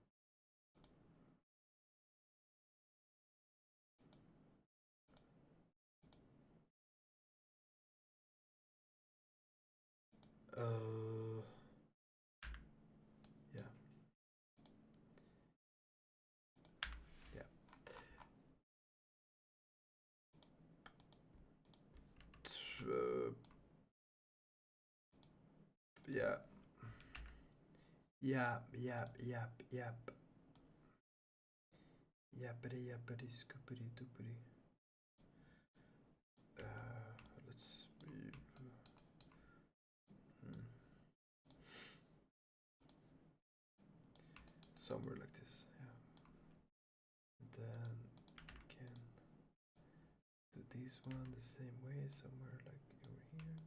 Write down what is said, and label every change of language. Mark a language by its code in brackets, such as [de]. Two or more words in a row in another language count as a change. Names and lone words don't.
[en] Yeah. Yeah. Yeah. Yap, yap, yap, yap. Yappity, yappity, scoopity, doopity. Let's be. Somewhere like this, yeah. Then we can do this one the same way, somewhere like over here.